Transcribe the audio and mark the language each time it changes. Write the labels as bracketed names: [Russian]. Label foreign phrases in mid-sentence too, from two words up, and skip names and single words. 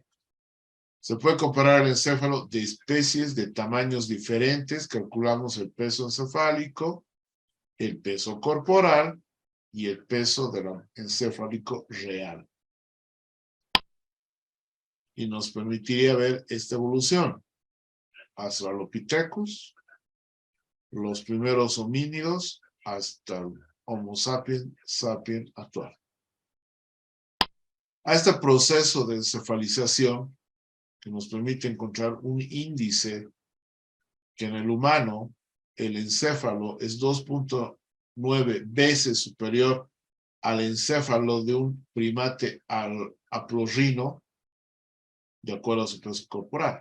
[Spanish] Se puede comparar el encéfalo de especies de tamaños diferentes, calculamos el peso encefálico, el peso corporal y el peso del encéfalico real. Y nos permitiría ver esta evolución. Australopithecus, los primeros homínidos hasta el Homo sapiens sapiens actual. A este proceso de encefalización que nos permite encontrar un índice que en el humano el encéfalo es 2.9 veces superior al encéfalo de un primate haplorrino, de acuerdo a su peso corporal.